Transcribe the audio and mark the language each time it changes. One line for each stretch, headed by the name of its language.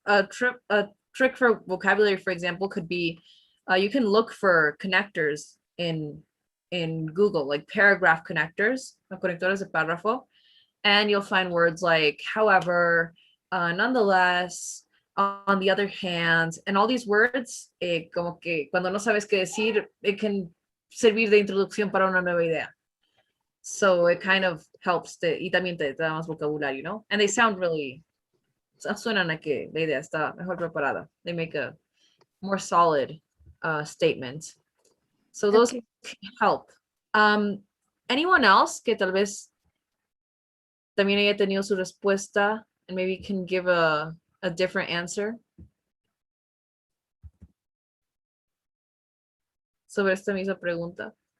English: A trick for vocabulary, for example, could be you can look for connectors in Google, like paragraph connectors,
Spanish: conectores de párrafo,
English: and you'll find words like however, nonetheless, on the other hand, and all these words,
Spanish: como que cuando no sabes qué decir,
English: it can
Spanish: servir de introducción para una nueva idea.
English: So it kind of helps
Spanish: y también te da más vocabulario, ¿no?
English: And they sound really,
Spanish: suenan a que la idea está mejor preparada.
English: They make a more solid statement. So those help. Anyone else
Spanish: que tal vez también haya tenido su respuesta
English: and maybe can give a different answer
Spanish: sobre esta misma pregunta?